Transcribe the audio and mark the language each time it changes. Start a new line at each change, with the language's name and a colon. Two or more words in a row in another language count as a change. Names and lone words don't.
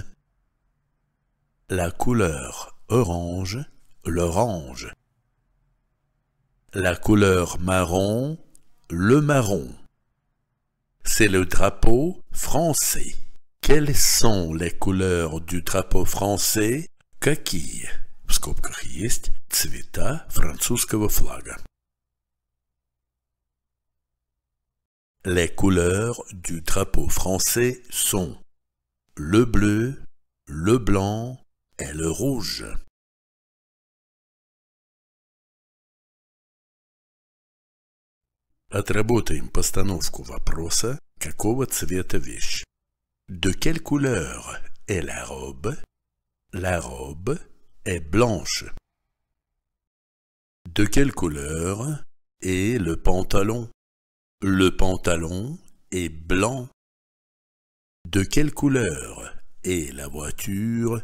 French: La couleur orange, l'orange. La couleur marron, le marron. C'est le drapeau français. Quelles sont les couleurs du drapeau français?
Russian: Какие? В скобках есть цвета французского флага.
French: Les couleurs du drapeau français sont le bleu, le blanc et le rouge.
Russian: Отработаем постановку вопроса, какого цвета вещь.
French: De quelle couleur est la robe? La robe est blanche. De quelle couleur est le pantalon? Le pantalon est blanc. De quelle couleur est la voiture?